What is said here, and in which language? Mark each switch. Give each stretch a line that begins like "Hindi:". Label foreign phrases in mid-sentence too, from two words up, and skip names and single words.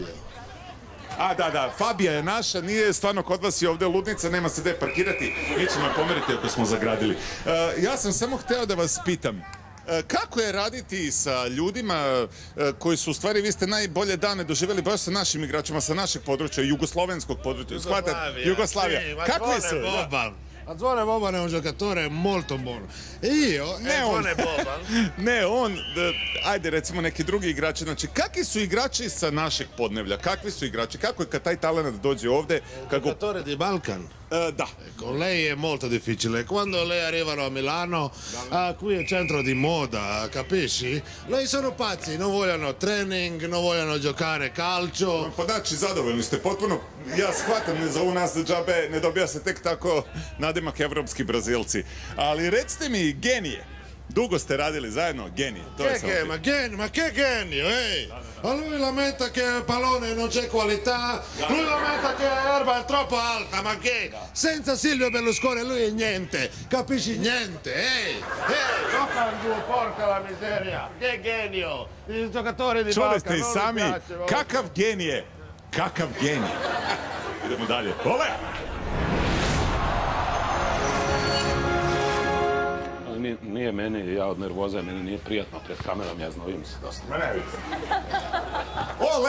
Serbian: Da, Fabija je naša, nije stvarno kod vas i ovdje ludnica, nema se gde parkirati, mi ćemo je pomeriti ako smo zagradili. Ja sam samo hteo da vas pitam, kako je raditi sa ljudima koji su, u stvari, vi ste najbolje dane doživjeli baš sa našim igračima, sa našeg područja, jugoslovenskog područja, Jugoslavija. Kakvi su?
Italian: Anzone Boban è un giocatore molto buono. Io,
Serbian: ne on, ajde recimo neki drugi igrači, znači kakvi su igrači sa našeg podneblja, kakvi su igrači, kako je kad taj talent dođe ovde?
Italian: Giocatore di Balkan.
Serbian: Da.
Italian: Con lei è molto difficile. Quando lei arrivano a Milano, qui è centro di moda, capisci? Lei sono pazzi, non vogliono training, non vogliono giocare calcio.
Serbian: Pa znači, zadovoljni ste potpuno. Ja shvatam, ne zovu nas za džabe, ne dobija se tek tako nadimak evropski Brazilci. Ali recite mi, genije. Dugo ste radili zajedno, genije.
Italian: Ma che genio, ehi! A lui lamenta che il pallone non c'è qualità, lui lamenta che l'erba è troppo alta, ma che? Senza Silvio Berlusconi lui è niente, capisci niente, ehi! Gioca giù, porca la miseria! Che genio! Il giocatore di
Serbian: Čuli
Italian: Balkan,
Serbian: ste i
Italian: non
Serbian: sami,
Italian: mi piace,
Serbian: kakav genije, kakav genije. Idemo dalje. Ole! Nije meni, ja od nervoze, meni nije prijatno pred kamerom, ja znojim se dosta. Ole!